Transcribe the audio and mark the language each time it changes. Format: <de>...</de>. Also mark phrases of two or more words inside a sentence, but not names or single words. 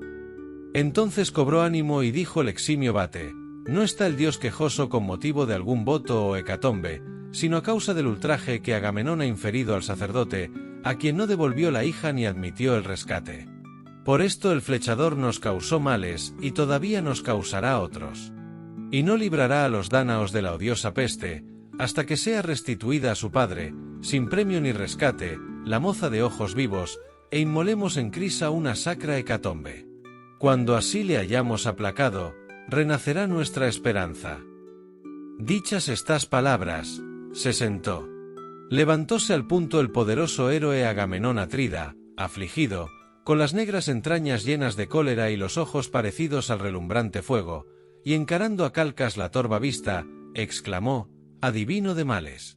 <es>Entonces cobró ánimo y dijo el eximio vate: «No está el dios quejoso con motivo de algún voto o hecatombe, sino a causa del ultraje que Agamenón ha inferido al sacerdote, a quien no devolvió la hija ni admitió el rescate. Por esto el flechador nos causó males, y todavía nos causará otros. Y no librará a los dánaos de la odiosa peste, hasta que sea restituida a su padre, sin premio ni rescate, la moza de ojos vivos, e inmolemos en Crisa una sacra hecatombe. Cuando así le hayamos aplacado, renacerá nuestra esperanza». Dichas estas palabras, se sentó. Levantóse al punto el poderoso héroe Agamenón Atrida, afligido, con las negras entrañas llenas de cólera y los ojos parecidos al relumbrante fuego, y encarando a Calcas la torva vista, exclamó: «Adivino de males.</es>